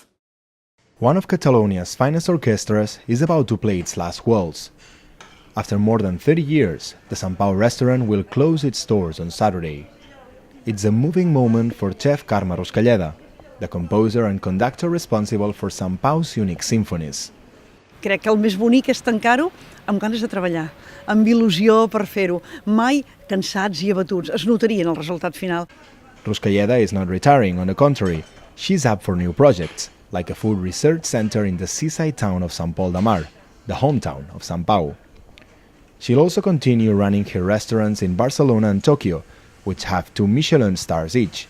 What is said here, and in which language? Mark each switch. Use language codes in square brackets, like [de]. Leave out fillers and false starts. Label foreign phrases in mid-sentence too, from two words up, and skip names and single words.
[en] One of Catalonia's finest orchestras is about to play its last waltz. After more than 30 years, the Sant Pau restaurant will close its doors on Saturday. It's a moving moment for chef Carme Ruscalleda, the composer and conductor responsible for Sant Pau's unique symphonies. [ca] Crec que el més bonic és tancar-ho amb ganes de treballar, amb il·lusió per fer-ho, mai cansats i abatuts. Es notaria en el resultat final. [en] Ruscalleda is not retiring, on the contrary. She's up for new projects. like a food research center in the seaside town of Sant Pol de Mar, the hometown of Sant Pau. She'll also continue running her restaurants in Barcelona and Tokyo, which have 2 Michelin stars each.